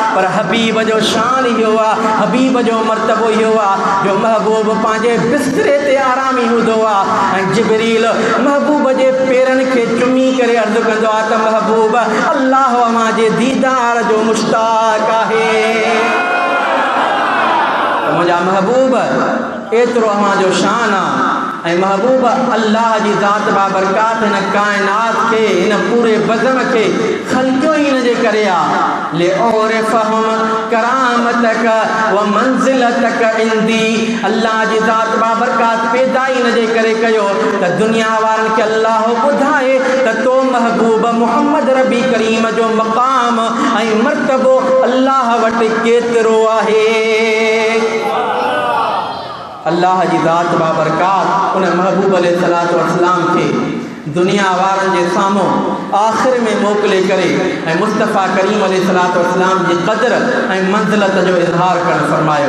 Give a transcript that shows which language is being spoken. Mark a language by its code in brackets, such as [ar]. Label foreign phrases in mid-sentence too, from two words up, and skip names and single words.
[sd] पर हबीब जो शान इहो आहे, हबीब जो मर्तबो इहो आहे जो महबूब पंहिंजे बिस्तरे ते आरामी हूंदो आहे ऐं जिब्रील महबूब जे पेरनि खे चुमी करे अर्ज़ु कंदो आहे त महबूब अल्लाह अव्हां जे दीदार जो मुश्ताक़ आहे। मुंहिंजा महबूब एतिरो अव्हांजो शान आहे ऐं महबूब अल्लाह जी ज़ात बाबरकात हिन काइनात खे, हिन पूरे बज़म खे ख़ल्क़ियो ई हिन जे करे आहे। [ar] ليعرفهم كرامتك ومنزلتك عندي. [sd] अल्लाह जी ज़ात बाबरकात पैदा ई हिन जे करे कयो त दुनिया वारनि खे अल्लाह ॿुधाए त तो महबूब मोहम्मद रबी करीम जो मक़ाम ऐं मर्तबो अल्लाह वटि केतिरो आहे। अल्लाह जी ज़ात बाबरकात उन महबूब [ar] عليه الصلاة والسلام [sd] खे दुनिया वारनि जे साम्हूं आख़िर में मोकिले करे ऐं मुस्तफ़ा करीम [ar] عليه الصلاة والسلام [sd] जी क़दर ऐं मंज़िलत जो इज़हार करणु फरमायो।